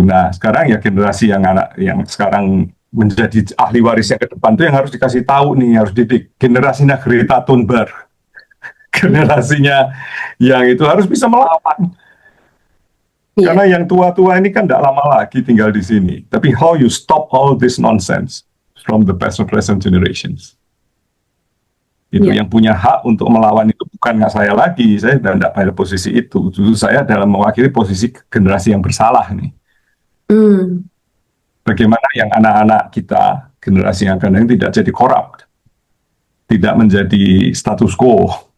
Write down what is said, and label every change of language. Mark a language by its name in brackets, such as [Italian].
[Indonesian] Nah, sekarang ya generasi yang anak yang sekarang menjadi ahli waris yang ke depan itu yang harus dikasih tahu nih, harus didik. Generasinya Greta Thunberg, generasinya yang itu harus bisa melawan. Iya. Karena yang tua-tua ini kan tidak lama lagi tinggal di sini. Tapi [English] how you stop all this nonsense from the present generations? [Indonesian] Itu Iya. yang punya hak untuk melawan itu bukan nggak saya lagi. Saya tidak pada posisi itu. Justru saya dalam mewakili posisi generasi yang bersalah nih. Bagaimana yang anak-anak kita, generasi yang akan datang tidak jadi korup, tidak menjadi status quo,